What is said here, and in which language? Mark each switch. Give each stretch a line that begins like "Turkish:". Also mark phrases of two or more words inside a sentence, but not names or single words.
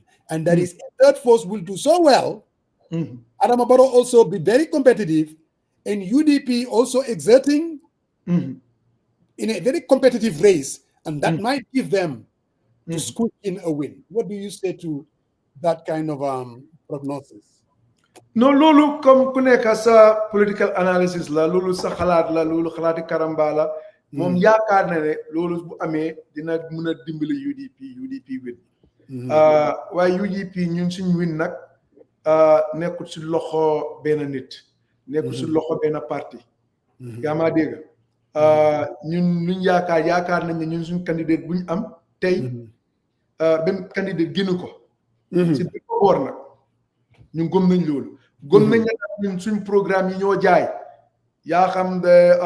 English: And that is a third force will do so well. Adama Barrow also be very competitive, and UDP also exerting in a very competitive race, and that might give them to squeak in a win. What do you say to that kind of prognosis?
Wolof: No, lulu comme ku nekk sa
English: political analysis
Wolof: la lulu sa xalaat la lulu xalaati Karamba la moom yaakaar na ne loolu bu amee dina mën a dimbali UDP win waaye UDP ñun suñ win nag nekkul si loxo benn nit nekkul si loxo benn parti yaa maa dégg ñun luñ yaakaar nañ ne ñun suñ candidate buñ am tey benn candidate génn ko si bi ko boor nag ñun gëm nañ loolu gëm nañ ne ñun suñ programme yi ñoo jaay yaa xam de